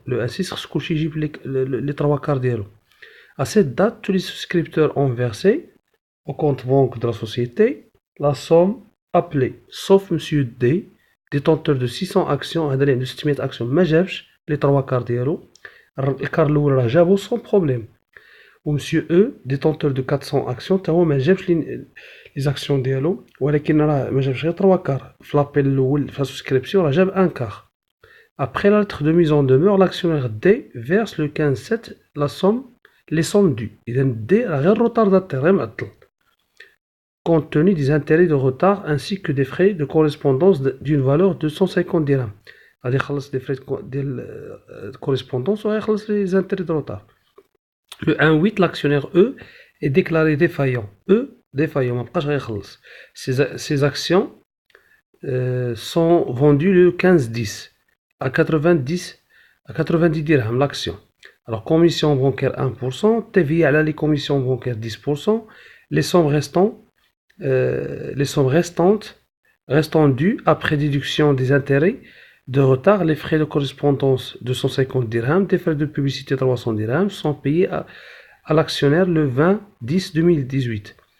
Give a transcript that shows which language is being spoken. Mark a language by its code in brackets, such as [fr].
[fr] Le 1/6, les 3 quarts d'euros. À cette date, tous les souscripteurs ont versé au compte banque de la société la somme appelée, sauf M. D, détenteur de 600 actions, de 600 actions, [ar] ما جابش [fr] les 3 quarts d'euros. [ar] الكار الأول راه جابو [fr] sans problème. [ar] و M. E, [fr] détenteur de 400 actions, [ar] تا هو ما جابش les actions ديالو, ولكن راه ما جابش غير 3 quarts. في لابيل الأول في la souscription راه جاب 1 quart. [fr] Après la lettre de mise en demeure, l'actionnaire D verse le 15/7 la somme, les sommes dues. [ar] إذا D راه غير retardataire, غير معطل. [fr] Compte tenu des intérêts de retard ainsi que des frais de correspondance d'une valeur de 150 dirhams. [ar] غادي يخلص [fr] des frais de correspondance [ar] ويخلص [fr] les intérêts de retard. Le 1/8, l'actionnaire E est déclaré défaillant. [ar] E défaillant, ما بقاش غيخلص. [fr] Ces actions sont vendues le 15/10 à 90 dirhams l'action. Alors commission bancaire 1%, TVA على les commissions bancaires 10%, les sommes restant dues après déduction des intérêts de retard, les frais de correspondance 250 dirhams, des frais de publicité 300 dirhams sont payés à l'actionnaire le 20/10/2018.